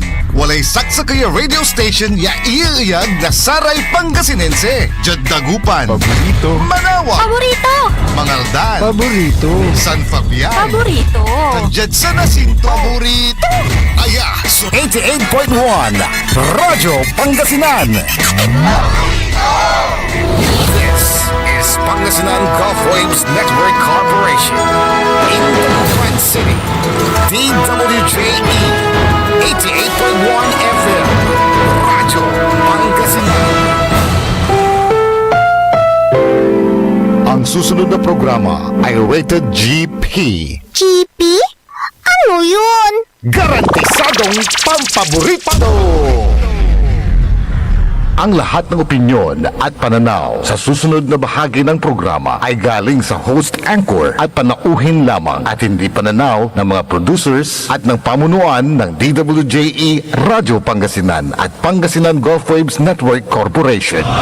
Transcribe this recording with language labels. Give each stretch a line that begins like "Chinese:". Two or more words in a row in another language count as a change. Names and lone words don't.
Pangasinan: Walay saksa kaya radio station ya iiyag na Saray Pangasinense. Jad Dagupan, Paborito. Manawa, Paborito! Mangaldan, Paborito. San Fabian, Paborito! Jad San Jacinto, Paborito. Aya, so 88.1 Radyo Pangasinan.
English: This is Pangasinan Gulf Waves Network Corporation. In the Quad City, DWJE 88.1 FM, Radyo Pangasinan.
Filipino: Ang susunod na programa ay
English: rated GP.
Filipino: GP? Ano yun? Garantisadong pampaborito! Ang lahat ng opinyon at pananaw sa susunod na bahagi ng programa ay galing sa
English: host anchor
Filipino: at panauhin lamang at hindi pananaw ng mga producers at ng pamunuan ng DWJE Radio Pangasinan at Pangasinan Gulf Waves Network Corporation.